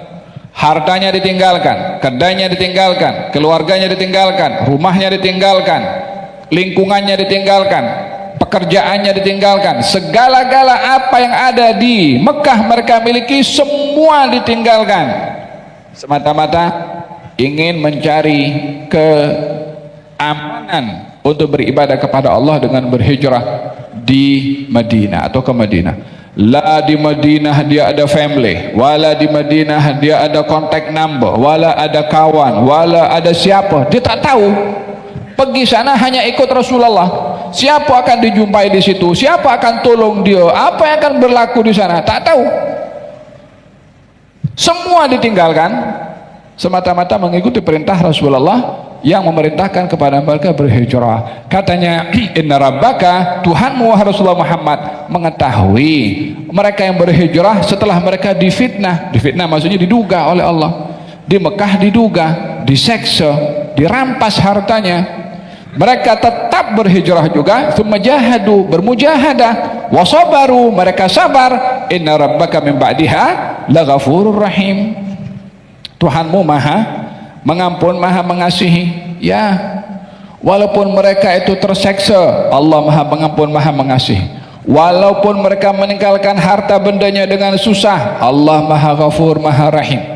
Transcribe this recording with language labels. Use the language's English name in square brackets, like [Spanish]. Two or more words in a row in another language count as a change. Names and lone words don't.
[Malay] Hartanya ditinggalkan, kedainya ditinggalkan, keluarganya ditinggalkan, rumahnya ditinggalkan, lingkungannya ditinggalkan, pekerjaannya ditinggalkan, segala-gala apa yang ada di Mekah mereka miliki semua ditinggalkan, semata-mata ingin mencari keamanan untuk beribadah kepada Allah dengan berhijrah di Madinah atau ke Madinah. La di Madinah dia ada family, wala di Madinah dia ada contact number, wala ada kawan, wala ada siapa, dia tak tahu. Pergi sana hanya ikut Rasulullah. Siapa akan dijumpai di situ, siapa akan tolong dia, apa yang akan berlaku di sana, tak tahu. Semua ditinggalkan, semata-mata mengikuti perintah Rasulullah yang memerintahkan kepada mereka berhijrah. Katanya, [Arabic] إن ربك, [Malay] Tuhanmu wahai Rasulullah Muhammad, mengetahui mereka yang berhijrah setelah mereka difitnah. Difitnah maksudnya diduga oleh Allah. Di Mekah diduga, diseksa, dirampas hartanya. Mereka tetap berhijrah juga, [Arabic] ثم جاهدوا, [Malay] bermujahadah, wasabaru, mereka sabar. [Arabic] إن ربك من بعدها لغفور رحيم. [Malay] Tuhanmu maha mengampun, maha mengasihi. Ya, walaupun mereka itu terseksa, Allah maha mengampun, maha mengasihi. Walaupun mereka meninggalkan harta bendanya dengan susah, Allah maha ghafur, maha rahim.